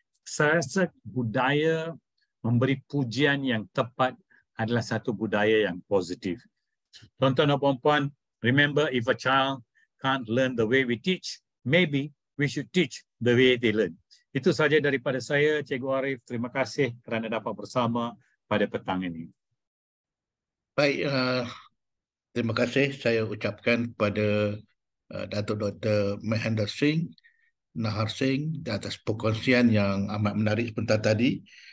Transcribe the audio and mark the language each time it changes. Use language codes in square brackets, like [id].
[ms] Saya rasa budaya memberi pujian yang tepat adalah satu budaya yang positif. Tuan-tuan dan puan-puan, [en] remember, if a child can't learn the way we teach, maybe we should teach the way they learn. [ms] Itu saja daripada saya, Cikgu Arif. Terima kasih kerana dapat bersama pada petang ini. Baik, terima kasih saya ucapkan kepada Datuk Dr. Mahendra Singh, Nahar Singh di atas perkongsian yang amat menarik sebentar tadi.